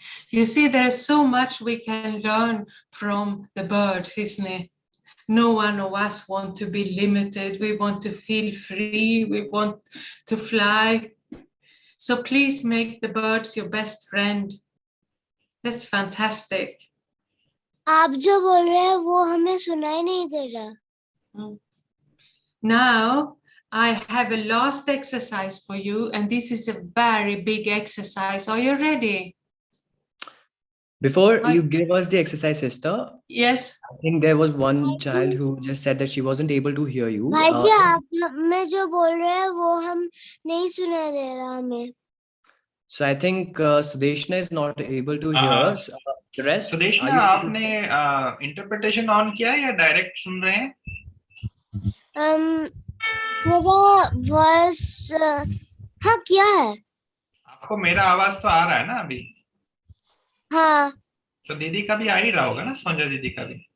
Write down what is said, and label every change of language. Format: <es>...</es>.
<en>You see, there's so much we can learn from the birds, isn't it? No one of us want to be limited. We want to feel free. We want to fly. So please make the birds your best friend. That's fantastic.</en> <hi>आप जो बोल रहे हैं वो हमें सुनाई नहीं दे रहा.</hi> <en>Now I have a last exercise for you, and this is a very big exercise. Are you ready? Before you give us the exercise, sister. Yes. I think there was one child who just said that she wasn't able to hear you.</en> <hi>भाईजी आप मैं जो बोल रहे हैं वो हम नहीं सुनाई दे रहा हमें.</hi> <en>So I think Sudeshna is not able to hear us. The rest.</en> <hi>Sudeshna, आपने interpretation on किया है या direct सुन रहे हैं? मेरा voice हाँ किया है. आपको मेरा आवाज तो आ रहा है ना अभी? हाँ. तो दीदी का भी आ ही रहा होगा ना, सोंजा दीदी का भी?</hi>